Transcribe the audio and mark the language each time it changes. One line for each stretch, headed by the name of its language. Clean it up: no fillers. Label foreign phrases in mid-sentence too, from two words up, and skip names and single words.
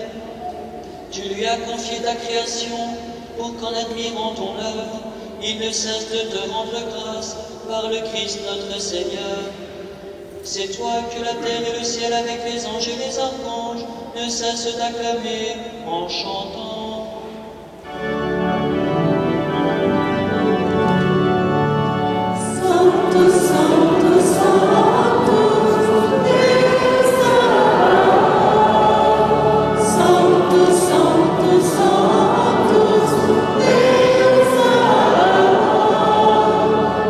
French: Tu lui as confié ta création, pour qu'en admirant ton œuvre, il ne cesse de te rendre grâce par le Christ notre Seigneur. C'est toi que la terre et le ciel avec les anges et les archanges ne cessent d'acclamer en chantant.
Portuguese: Santo, Santo, Santo, Deus Sabaoth. Santo, Santo, Santo, Deus Sabaoth.